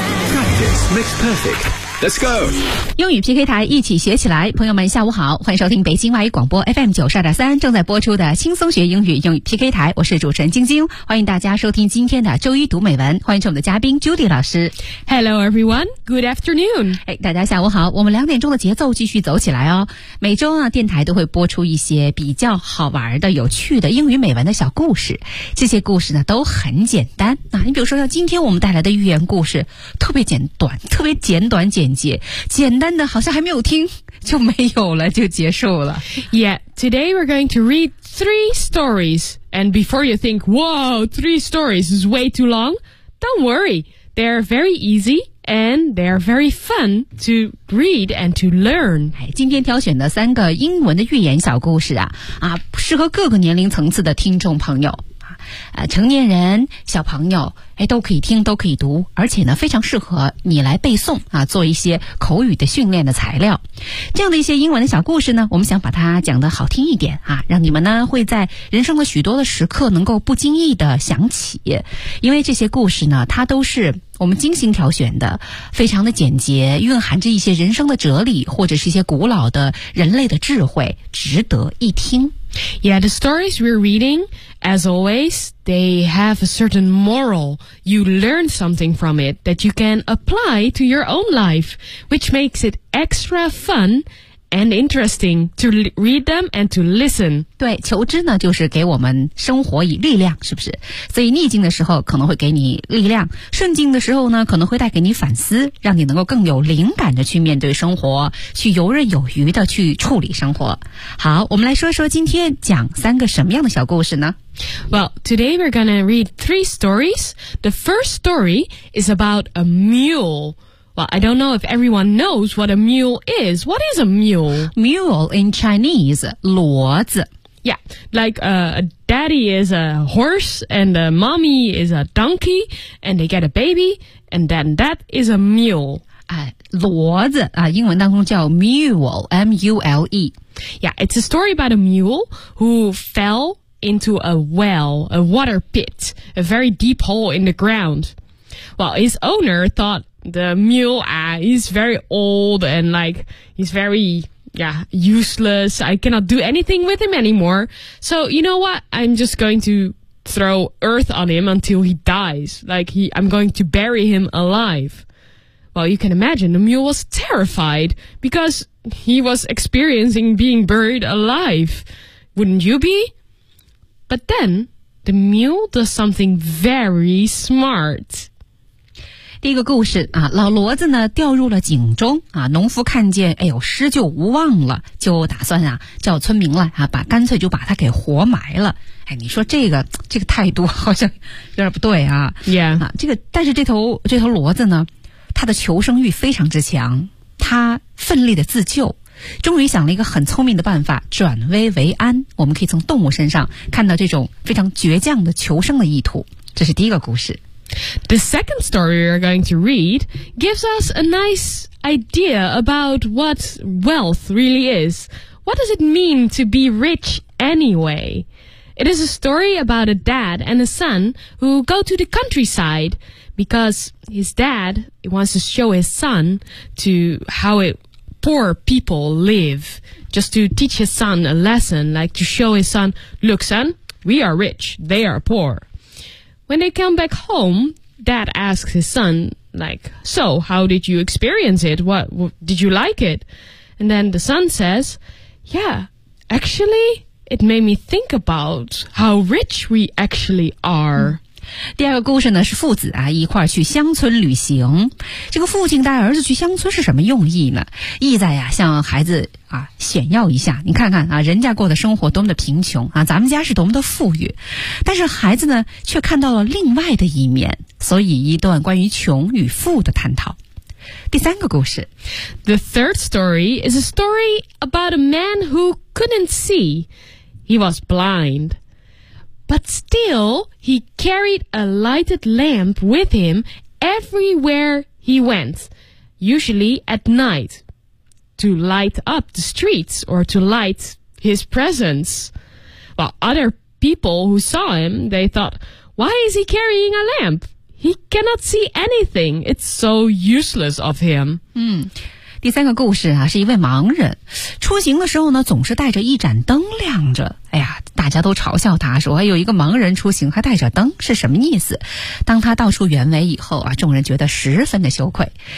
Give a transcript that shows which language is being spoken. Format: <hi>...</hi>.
<en>Practice makes perfect。 Let's go!</en> <zh>英语 PK 台一起学起来，朋友们下午好，欢迎收听北京外语广播 FM92.3 正在播出的轻松学英语英语 PK 台，我是主持人晶晶，欢迎大家收听今天的周一读美文，欢迎我们的嘉宾 Judy 老师。</zh> <en>Hello everyone, good afternoon!</en> <zh>大家下午好，我们2点钟的节奏继续走起来哦。每周啊，电台都会播出一些比较好玩的、有趣的英语美文的小故事，这些故事呢都很简单。那你比如说像今天我们带来的寓言故事，特别简短，特别简短简。简单的好像还没有听就没有了就结束了。</zh> <en>Yeah, today we're going to read 3 stories. And before you think, whoa, 3 stories is way too long, don't worry, they're very easy and they're very fun to read and to learn.</en> <zh>今天挑选的三个英文的寓言小故事 适合各个年龄层次的听众朋友，成年人小朋友都可以听都可以读，而且呢非常适合你来背诵啊，做一些口语的训练的材料。这样的一些英文的小故事呢，我们想把它讲得好听一点啊，让你们呢会在人生的许多的时刻能够不经意的想起。因为这些故事呢它都是我们精心挑选的，非常的简洁，蕴含着一些人生的哲理或者是一些古老的人类的智慧，值得一听。</zh> <en>Yeah, the stories we're reading, as always, they have a certain moral. You learn something from it that you can apply to your own life, which makes it extra fun and interesting to read them and to listen.</en> <zh>对，求知呢，就是给我们生活以力量，是不是？所以逆境的时候可能会给你力量，顺境的时候呢，可能会带给你反思，让你能够更有灵感的去面对生活，去游刃有余的去处理生活。好，我们来说说今天讲三个什么样的小故事呢？</zh> <en>Well, today we're gonna read 3 stories. The first story is about a mule. Well, I don't know if everyone knows what a mule is. What is a mule? Mule in Chinese, 骡子. Yeah, like a daddy is a horse and a mommy is a donkey and they get a baby and then that is a mule.</en> <zh>骡子啊，英文当中叫 mule, M-U-L-E.</zh> <en>Yeah, it's a story about a mule who fell into a well, a water pit, a very deep hole in the ground. Well, his owner thought the mule, he's very old and like, he's very, yeah, useless. I cannot do anything with him anymore. So, you know what? I'm just going to throw earth on him until he dies. Like, I'm going to bury him alive. Well, you can imagine the mule was terrified because he was experiencing being buried alive. Wouldn't you be? But then, the mule does something very smart.</en> <zh>第一个故事啊，老骡子呢掉入了井中啊，农夫看见哎呦施救无望了，就打算啊叫村民来啊，把干脆就把他给活埋了。哎，你说这个态度好像有点不对啊。</zh> <en>Yeah.</en> <zh>啊，这个但是这头骡子呢，他的求生欲非常之强，他奋力的自救，终于想了一个很聪明的办法，转危为安。我们可以从动物身上看到这种非常倔强的求生的意图。这是第一个故事。</zh> <en>The second story we are going to read gives us a nice idea about what wealth really is. What does it mean to be rich anyway? It is a story about a dad and a son who go to the countryside because his dad wants to show his son to how it, poor people live, just to teach his son a lesson, like to show his son, look, son, we are rich, they are poor. When they come back home, dad asks his son, like, so how did you experience it? What did you like it? And then the son says, yeah, actually, it made me think about how rich we actually are.</en> <zh>第二个故事呢，是父子啊一块去乡村旅行。这个父亲带儿子去乡村是什么用意呢？意在呀，向孩子啊炫耀一下，你看看啊，人家过的生活多么的贫穷啊，咱们家是多么的富裕。但是孩子呢，却看到了另外的一面，所以一段关于穷与富的探讨。第三个故事</zh> <en>The third story is a story about a man who couldn't see. He was blind. But still, he carried a lighted lamp with him everywhere he went, usually at night, to light up the streets or to light his presence. Well, other people who saw him, they thought, why is he carrying a lamp? He cannot see anything. It's so useless of him.</en> <zh>第三个故事啊，是一位盲人，出行的时候呢，总是带着一盏灯亮着。哎呀，大家都嘲笑他说，有一个盲人出行还带着灯，是什么意思？当他道出原委以后啊，众人觉得十分的羞愧。</zh>